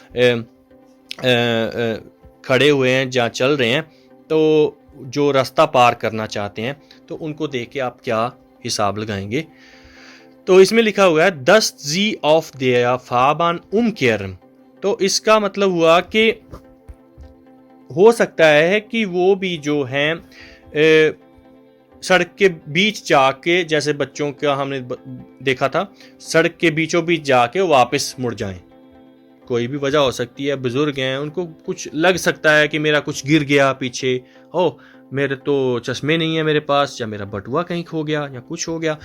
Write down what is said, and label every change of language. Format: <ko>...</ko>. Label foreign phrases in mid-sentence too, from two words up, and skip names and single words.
<hi>खड़े हुए हैं जहाँ चल रहे हैं, तो जो रास्ता पार करना चाहते हैं तो उनको देख के आप क्या हिसाब लगाएंगे? तो इसमें लिखा हुआ है</hi> <de>dass sie auf der Fahrbahn umkehren।</de> <hi>तो इसका मतलब हुआ कि हो सकता है कि वो भी जो हैं सड़क के बीच जाके, जैसे बच्चों का हमने देखा था, सड़क के बीचों बीच जाके वापस मुड़ जाएं। कोई भी वजह हो सकती है, बुजुर्ग हैं, उनको कुछ लग सकता है कि मेरा कुछ गिर गया पीछे, ओ मेरे तो चश्मे नहीं है मेरे पास, या मेरा बटुआ कहीं खो गया, या कुछ हो गया।</hi>